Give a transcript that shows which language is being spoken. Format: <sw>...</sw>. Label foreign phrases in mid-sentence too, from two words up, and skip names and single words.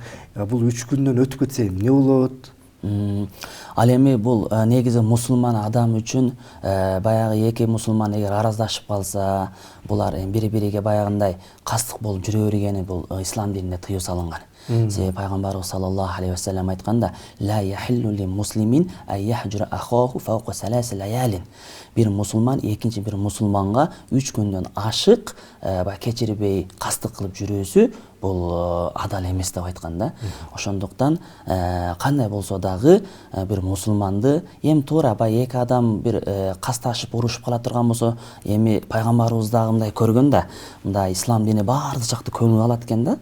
<ky>Бул 3 күндөн өтүп кетсе эмне болот? Ал эми бул негизи мусулман адам үчүн баягы эки мусулман эгер араздашып калса, булар бири-бириге баягындай кастык болуп жүрө бергени бул ислам динине тыюу салынган. Себеби пайгамбарыбыз</ky> <ar>صلى الله عليه وسلم айтканда: "لا يحل لمسلم أن يهجر أخاه فوق ثلاث ليال."</ar> <ky>Бир мусулман бир мусулманга 3 күндөн ашык кечирбей, кастык кылып жүрүүсү бул адал эмес деп айткан да. Ошондуктан кандай болсо дагы бир мусулманды эми туура баягы эки адам бир касташып урушуп кала турган болсо, эми пайгамбарыбыз дагы мындай көргөн да, мындай ислам дини баардык жакты көңүл алат экен да.</ky>